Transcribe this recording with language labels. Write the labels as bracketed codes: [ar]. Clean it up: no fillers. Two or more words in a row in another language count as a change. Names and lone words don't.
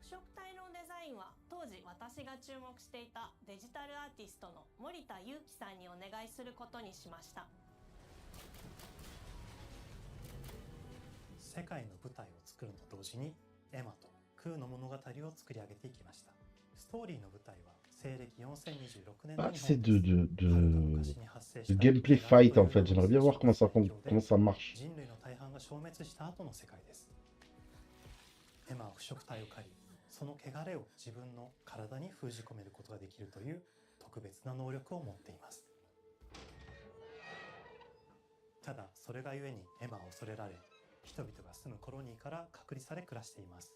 [ja] 腐食体のデザインは当時私が注目していたデジタルアーティストの森田裕樹さんにお願いすることにしました。世界の舞台を作ると同時にエマとクーの物語を作り上げていきました。ストーリーの舞台は西暦4026年の [fr] Ah, [ja] 日 [fr] c'est [ja] 本です。はるか昔に発生した [en] gameplay fight [fr] en fait. J'aimerais bien voir comment ça marche. [ja] 人類の大半が消滅した後の世界です。エマは腐食体を狩り、その汚れを自分の体に封じ込めることができるという特別な能力を持っています。ただそれがゆえにエマは恐れられ、人々が住むコロニーから隔離され暮らしています。